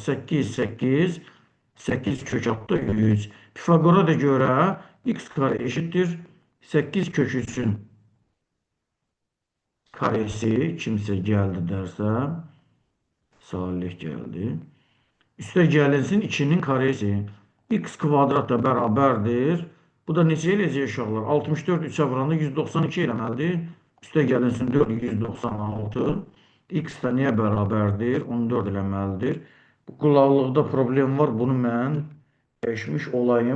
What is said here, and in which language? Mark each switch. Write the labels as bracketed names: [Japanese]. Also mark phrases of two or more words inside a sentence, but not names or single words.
[Turkish] 8, 8, 8 kök altı 100. Pifagora da göre x kare eşittir. 8 kök 3'ün karesi kimse geldi derse Salih geldi. [Azerbaijani] Üste gəlinsin 2'nin karesi. X kvadrat da bərabərdir. Bu da neçə eləyəcək uşaqlar? 64 3'ə vuranda 192 eləməlidir. Üstə gəlinsin 4 196. X də niyə bərabərdir? 14 eləməlidir. Bu qulaqlıqda problem var. Bunu mən dəyişmiş olayım.